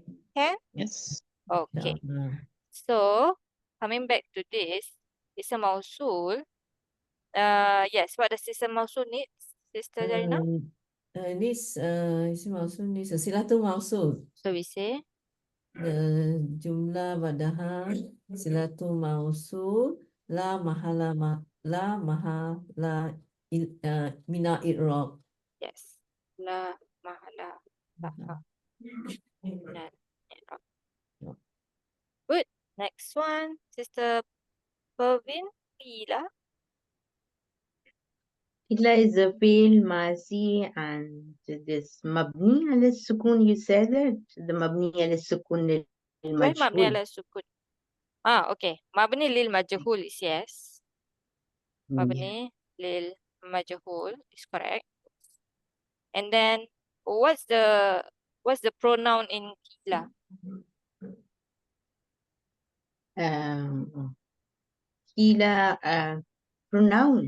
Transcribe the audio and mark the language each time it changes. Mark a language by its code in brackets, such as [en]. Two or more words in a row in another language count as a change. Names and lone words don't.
[en] can? Yes. Okay. Yeah. So coming back to this, [ar] اسم موصول. [en] Yes, what does [ar] اسم موصول [en] needs, Sister Zarina? [ar] اسم موصول [en] needs a [ar] صلة الموصول. [en] So we say [ar] جملة بعدها صلة الموصول لا محل من الإعراب. yes. لا محل لها من الإعراب. [en] Good. Next one, Sister Pervin, Ila. Illa is a [ar] فعل ماضي, [en] and this [ar] مبني على السكون. [en] You said that the [ar] مبني على السكون ل [en] Where mabni majhul. [ar] على السكون? [en] Okay. [ar] مبني للمجهول [en] is yes. Yeah. [ar] مبني للمجهول [en] is correct. And then what's the pronoun in Ila? Ila pronoun.